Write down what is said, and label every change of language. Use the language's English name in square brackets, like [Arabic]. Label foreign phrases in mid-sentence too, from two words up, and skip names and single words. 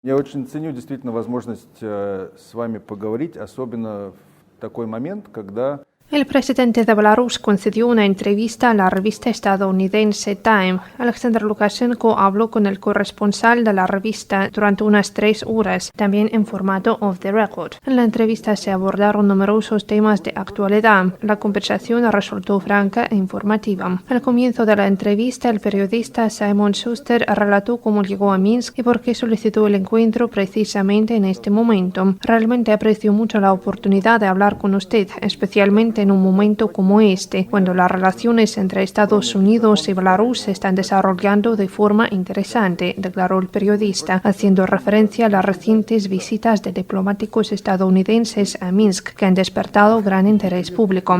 [Russian] Я очень ценю действительно возможность с вами поговорить, особенно в такой момент, когда [Spanish] El presidente de Belarus concedió una entrevista a la revista estadounidense Time. Alexander Lukashenko habló con el corresponsal de la revista durante unas 3 horas, también en formato [English] off the record. [Spanish] En la entrevista se abordaron numerosos temas de actualidad. La conversación resultó franca e informativa. Al comienzo de la entrevista, el periodista Simon Schuster relató cómo llegó a Minsk y por qué solicitó el encuentro precisamente en este momento. Realmente aprecio mucho la oportunidad de hablar con usted, especialmente en un momento como este, cuando las relaciones entre Estados Unidos y Belarus se están desarrollando de forma interesante, declaró el periodista, haciendo referencia a las recientes visitas de diplomáticos estadounidenses a Minsk, que han despertado gran interés público.